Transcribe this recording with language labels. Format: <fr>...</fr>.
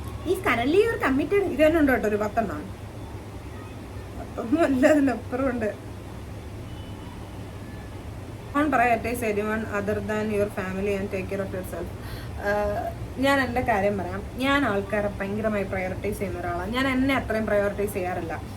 <ml>ഈ കരളി ഒരു കമ്മിറ്റഡ് ഇത് തന്നെ ഉണ്ട് കേട്ടോ, ഒരു 10 അല്ല, അതിനപ്പുറം ഉണ്ട്.</ml> <en>Prioritize anyone other than your family and take care of yourself.</en> <ml>ഞാൻ എൻ്റെ കാര്യം പറയാം. ഞാൻ ആൾക്കാരെ ഭയങ്കരമായി പ്രയോറിറ്റൈസ് ചെയ്യുന്ന ഒരാളാണ്. ഞാൻ എന്നെ അത്രയും പ്രയോറിറ്റൈസ് ചെയ്യാറില്ല.</ml>